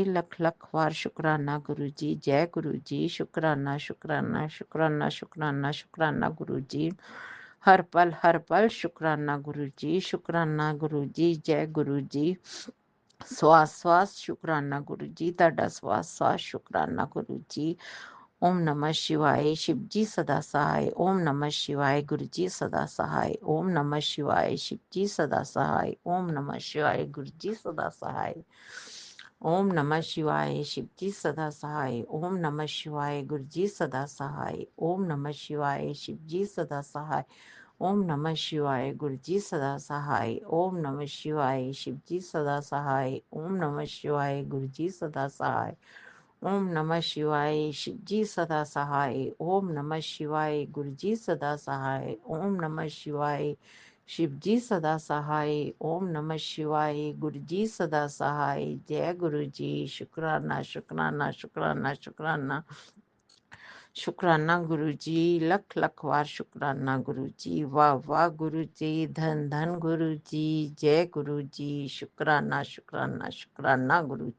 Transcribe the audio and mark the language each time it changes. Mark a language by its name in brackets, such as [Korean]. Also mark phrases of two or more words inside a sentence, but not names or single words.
[Punjabi] ਲੱਖ ਲੱਖ ਵਾਰ ਸ਼ੁਕਰਾਨਾ ਗੁਰੂ ਜੀ। ਜੈ ਗੁਰੂ ਜੀ ਸ਼ੁਕਰਾਨਾ ਗੁਰੂ ਜੀ। ਹਰ ਪਲ ਸ਼ੁਕਰਾਨਾ ਗੁਰੂ ਜੀ। ਸ਼ੁਕਰਾਨਾ ਗੁਰੂ ਜੀ। ਜੈ ਗੁਰੂ ਜੀ ਸਵਾਸ ਸ਼ੁਕਰਾਨਾ ਗੁਰੂ ਜੀ। ਤੁਹਾਡਾ ਸਵਾਸ ਸ਼ੁਕਰਾਨਾ ਗੁਰੂ ਜੀ। [Hindi] ਓਮ ਨਮः शिवाय शिव जी सदा सहाय। ओम नमः शिवाय गुरु जी सदा सहाय। ओम नमः शिवाय शिव जी सदा सहाय। ओम नमः शिवाय गुरु जी सदा सहाय। ओम नमः शिवाय शिव जी सदा सहाय। ओम नमः शिवाय गुरु जी सदा सहाय। ओम नमः शिवाय शिव जी सदा सहाय। ओम नमः शिवाय गुरु जी सदा सहाय। ओम नमः शिवाय शिव जी सदा सहाय। ओम नमः शिवाय गुरु जी सदा सहाय। ओम नमः शिवाय शिव जी सदा सहाय। ओम नमः शिवाय गुरु जी सदा सहाय। ओम नमः शिवाय शिव जी सदा सहाय। ओम नमः शिवाय गुरु जी सदा सहाय। [Punjabi] ਜੈ ਗੁਰੂ ਜੀ ਸ਼ੁਕਰਾਨਾ ਸ਼ੁਕਰਾਨਾ ਗੁਰੂ ਜੀ। ਲੱਖ ਲੱਖ ਵਾਰ ਸ਼ੁਕਰਾਨਾ ਗੁਰੂ ਜੀ। ਵਾਹ ਵਾਹ ਗੁਰੂ ਜੀ, ਧੰਨ ਧੰਨ ਗੁਰੂ ਜੀ। ਜੈ ਗੁਰੂ ਜੀ ਸ਼ੁਕਰਾਨਾ ਗੁਰੂ ਜੀ।